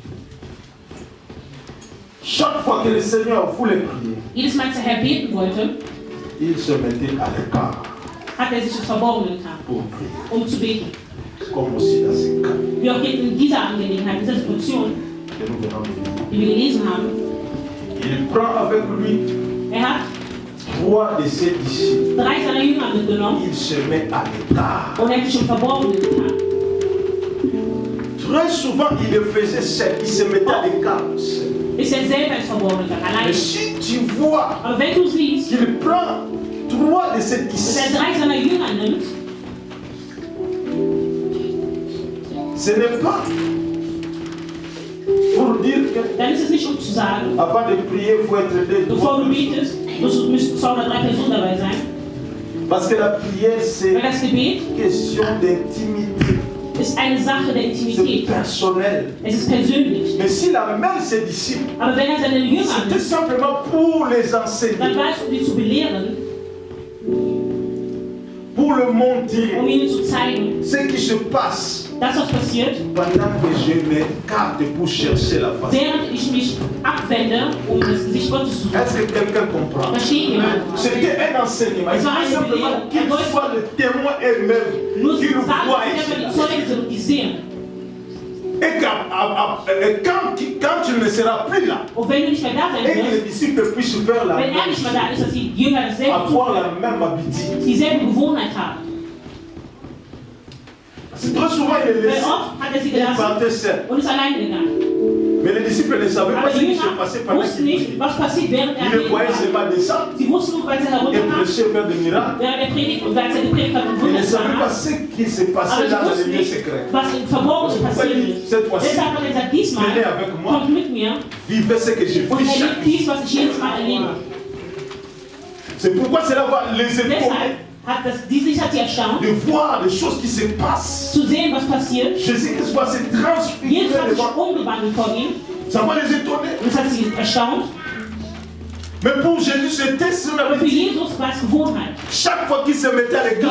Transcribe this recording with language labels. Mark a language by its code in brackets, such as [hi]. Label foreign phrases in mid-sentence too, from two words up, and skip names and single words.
[fr] Chaque fois que le Seigneur voulait prier, [de] jedes Mal, als der Herr beten wollte, [fr] il se mettait à l'écart [de] hat sich ins Verborgene getan, [fr] pour prier. [de] zu beten. [fr] Comme aussi dans ce cas [de] Wie auch jetzt in dieser Angelegenheit, in dieser Situation, [fr] que nous venons de lire. [de] die wir gelesen haben, [fr] Il prend avec lui [de] hat [fr] 3 de ses disciples. [de] 3 seiner Jünger mitgenommen [fr] Il se met à l'écart. [de] und hat sich im Verborgenen getan. [fr] Très souvent, il le faisait seul. Il se mettait à l'écart seul. [de] Ist er selber ins Verborgene gegangen, [fr] Mais [de] alleine. [fr] si tu vois [de] Aber wenn du siehst, [fr] qu'il prend 3 de ses [de] dass [fr] disciples, [de] er 3 seiner Jünger nimmt, [fr] ce n'est pas pour dire que [de] dann ist es nicht, um zu sagen, [fr] avant de prier, il faut être deux. [de] bevor du betest, müssen 2 oder 3 Personen dabei sein. [fr] Parce que la prière, c'est [de] Weil das Gebet [fr] une question d'intimité. [de] ist eine Sache der [fr] C'est [de] Intimität. [fr] personnel. [de] Es ist persönlich. [fr] Mais s'il amène ses disciples, [de] Aber wenn er seine Jünger [fr] c'était [de] nimmt, [fr] simplement pour les [de] dann [fr] enseigner, [de] war es, um sie zu belehren, [fr] pour le montrer [de] um ihnen zu zeigen, [fr] ce qui se passe [de] das, was passiert, [fr] pendant que je m'écarte pour chercher la face. [de] während ich mich abwende, um das Gesicht Gottes zu suchen. [fr] Est-ce que quelqu'un comprend? [de] Versteht jemand? [fr] C'était un enseignement. Il [de] Es war [fr] faut [de] eine [fr] simplement [de] Belehrung. [fr] qu'ils soient le témoin eux-mêmes, [de] Nur zu [fr] qu'ils [de] sagen, [fr] voient [de] dass [fr] ici. [de] die Zeugen sind und die sehen. [fr] Et quand tu ne seras plus là, [de] Und wenn du nicht mehr da [fr] et [de] sein [fr] que les [de] wirst, [fr] disciples puissent faire la [de] wenn er [fr] même [de] nicht mehr [fr] chose, [de] da ist, dass die Jünger dasselbe [fr] avoir [de] tun, [fr] la même habitude. [de] dieselbe Gewohnheit haben. [fr] C'est très souvent il est [de] Weil [fr] laissé, [de] oft hat er sie [fr] il [de] gelassen [fr] partait seul. [de] und ist alleine gegangen. [fr] Mais les disciples ne savaient pas [de] Aber [fr] ce [de] die [fr] qui se [de] Jünger [fr] passait pendant [de] wussten [fr] qu'ils [de] nicht, [fr] priaient. [de] was passiert, während er [fr] Ils le [de] beten [fr] voyaient [de] war. [fr] seulement descendre [de] Sie wussten nur, weil sie [fr] et [de] herunterkam, [fr] prêcher, faire des miracles. [de] während er predigt und als er gepredigt hat und [fr] Ils ne [de] Wunder [fr] savaient [de] getan [fr] pas [de] hat. [fr] ce qui se [de] Aber [fr] passait [de] sie [fr] dans [de] wussten [fr] les lieux [de] nicht, [fr] secrets. [de] was im Verborgenen [fr] Pourquoi [de] passiert [fr] il dit, [de] ist. [fr] cette fois-ci, [de] Deshalb hat er gesagt, diesmal [fr] venez avec moi, [de] kommt mit mir [fr] vivez ce que je [de] und [fr] vis chaque [de] erlebt dies, was ich jedes Mal erlebe. [fr] C'est pourquoi cela va les étonner [de] Deshalb hat sie erstaunt, [fr] de voir les choses qui se passent. [de] zu sehen, was passiert. [fr] Jésus-Christ va se transfigurer [de] Jesus hat sich [fr] devant. [de] umgewandelt vor ihm [fr] Ça va les étonner. [de] und das hat sie erstaunt. [fr] Mais pour Jésus, c'était son [de] Aber für [fr] habitude. [de] Jesus war es Gewohnheit. [fr] Chaque fois qu'il se mettait à l'écart,